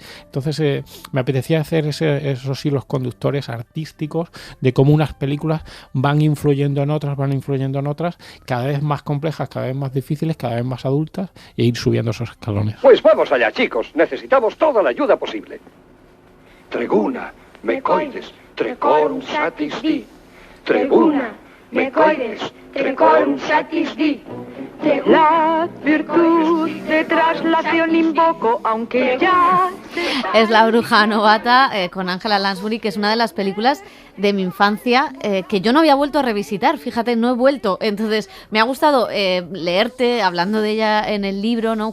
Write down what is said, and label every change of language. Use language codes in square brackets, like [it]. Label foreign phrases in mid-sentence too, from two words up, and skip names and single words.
[es] Entonces me apetecía hacer esos hilos conductores artísticos de cómo unas películas van influyendo en otras, cada vez más complejas, cada vez más difíciles, cada vez más adultas, e ir subiendo esos escalones. Pues vamos allá, chicos. Necesitamos toda la ayuda posible. [la] Treguna, mecoides, trecorum satis di. Treguna, mecoides, trecorum satis di. [es] La virtud de traslación invoco, aunque ya... Es La bruja novata con Angela Lansbury, que es una de las películas de mi infancia que yo no había vuelto a revisitar, fíjate, no he vuelto. Entonces me ha gustado leerte, hablando de ella en el libro, ¿no?